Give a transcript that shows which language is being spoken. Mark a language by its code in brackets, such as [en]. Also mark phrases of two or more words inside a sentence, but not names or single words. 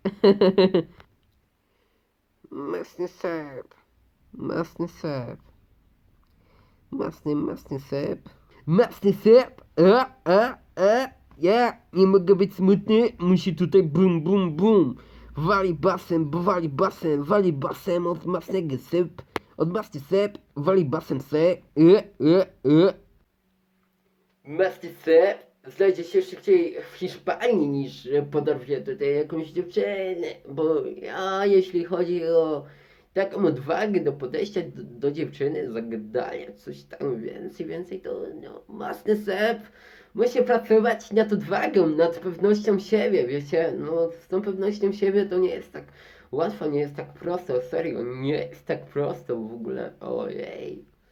[pl] Mesny Sep, Mesny Sep, Mesny Sep, ja nie mogę być smutny, musi tutaj bum. Wali basem od masnego sep, wali basem se, Masny sep znajdzie się szybciej w Hiszpanii niż poderwie tutaj jakąś dziewczynę, bo ja jeśli chodzi o taką odwagę do podejścia do dziewczyny, zagadania, coś tam więcej, to no, masny sep musi pracować nad odwagą, nad pewnością siebie, wiecie, no z tą pewnością siebie to nie jest tak łatwo, nie jest tak prosto, serio, nie jest tak prosto w ogóle, ojej.